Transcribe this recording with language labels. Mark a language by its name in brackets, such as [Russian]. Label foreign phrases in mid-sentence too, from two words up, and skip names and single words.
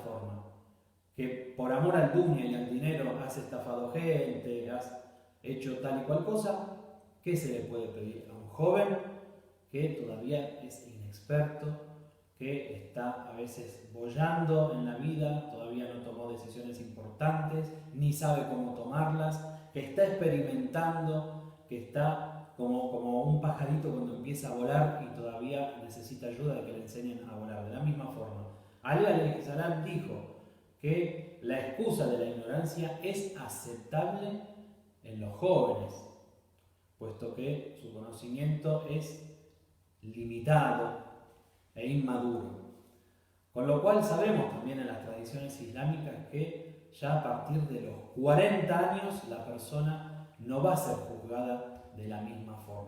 [Spanish] forma, que por amor al dunya y al dinero has estafado gente, has hecho tal y cual cosa, ¿qué se le puede pedir a un joven que todavía es inexperto, que está a veces boyando en la vida, todavía no tomó decisiones importantes, ni sabe cómo tomarlas, que está experimentando, que está como un pajarito cuando empieza a volar y todavía necesita ayuda de que le enseñen a volar? De la misma forma, Ali [Arabic] عليه السلام [Spanish] dijo que la excusa de la ignorancia es aceptable en los jóvenes, puesto que su conocimiento es limitado e inmaduro. Con lo cual sabemos también en las tradiciones islámicas que ya a partir de los 40 años la persona no va a ser juzgada de la misma forma.